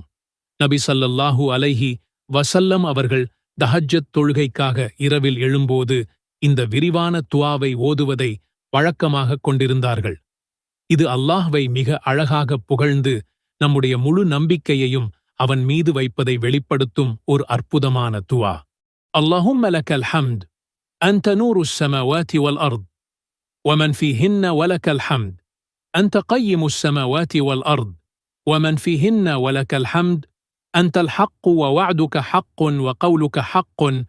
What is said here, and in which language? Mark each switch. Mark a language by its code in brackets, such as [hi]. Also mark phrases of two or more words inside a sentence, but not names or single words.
[ta] நபி ஸல்லல்லாஹு அலைஹி வஸல்லம் அவர்கள் தஹஜ்ஜத் தொழுகைக்காக இரவில் எழும்போது இந்த விரிவான துஆவை ஓதுவதை வழக்கமாகக் கொண்டிருந்தார்கள். இது அல்லாஹ்வை மிக அழகாக புகழ்ந்து நம்முடைய முழு நம்பிக்கையையும் அவன் மீது வைப்பதை வெளிப்படுத்தும் ஒரு அற்புதமான துஆ. [ar] اللهم لك الحمد أنت نور السماوات والأرض ومن فيهن ولك الحمد أنت قيم السماوات والأرض ومن فيهن ولك الحمد أنت الحق ووعدك حق وقولك حق